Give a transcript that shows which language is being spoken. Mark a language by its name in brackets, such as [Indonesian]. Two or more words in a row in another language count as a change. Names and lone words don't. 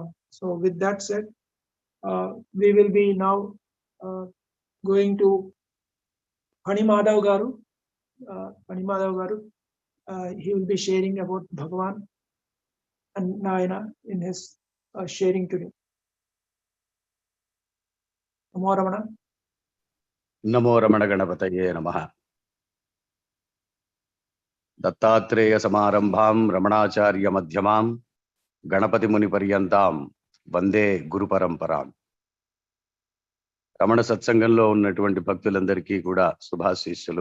[English] So with that said, we will be now going to Panimadhav Garu. Panimadhav Garu, he will be sharing about Bhagavan and Nayana in his sharing today. [Sanskrit] नमो रमण. నమో రమణ గణపతయే నమః. దత్తాత్రేయ సమారంభాం రమణాచార్య మధ్యమాం గణపతి ముని పర్యంతాం వందే గురు పరంపరాం. [Telugu] రమణ సత్సంగంలో ఉన్నటువంటి భక్తులందరికీ కూడా శుభాశీస్సులు.